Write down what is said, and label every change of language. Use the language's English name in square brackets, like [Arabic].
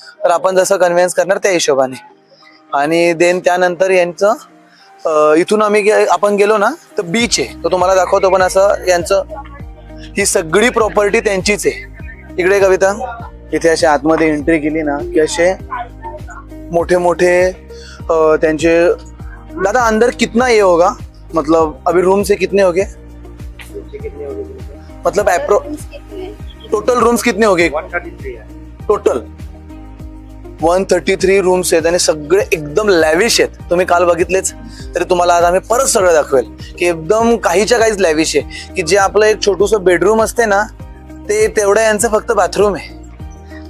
[Marathi] तर आपण जसं कन्व्हिन्स करणार त्या हिशोबाने. आणि देन त्यानंतर यांचं इथून आपण गेलो ना तर बीच आहे, तो तुम्हाला दाखवतो. पण असं यांचं ही सगळी प्रॉपर्टी त्यांचीच आहे. इकडे कविता, इथे असे आतमध्ये एंट्री केली ना की असे मोठे मोठे त्यांचे. [Hindi] दादा अंदर कितना ये होगा, मतलब अभी रूम से कितने हो गए, मतलब टोटल रूम्स कितने हो गए? [Marathi] 133 आहे टोटल 133 रूम्स आहेत आणि सगळे एकदम लॅविश आहेत. तुम्ही काल बघितलेच, तरी तुम्हाला आज आम्ही परत सगळं दाखवेल की एकदम काहीच्या काहीच लॅविश आहे. की जे आपलं एक छोटूसं बेडरूम असते ना ते तेवढं यांचं फक्त बाथरूम आहे.